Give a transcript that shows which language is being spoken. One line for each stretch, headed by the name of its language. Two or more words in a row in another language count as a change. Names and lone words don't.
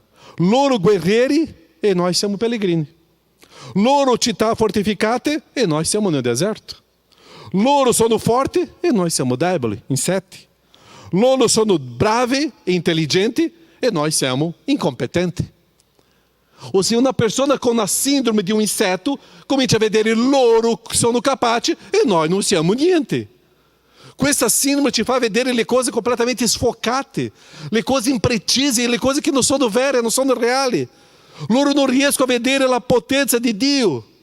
Italian: Loro guerrieri e noi siamo pellegrini. Loro città fortificate e noi siamo nel deserto. Loro sono forti e noi siamo deboli, insetti. Loro sono bravi e intelligenti e noi siamo incompetenti.
Portuguese: Ou se uma pessoa com a síndrome de inseto
Italian: comincia a vedere loro sono capaci e noi non siamo niente. Questa síndrome ti fa vedere le cose completamente sfocate, le cose imprecise, le cose che non sono vere, non sono reali. Loro non riescono a vedere la potenza di Dio.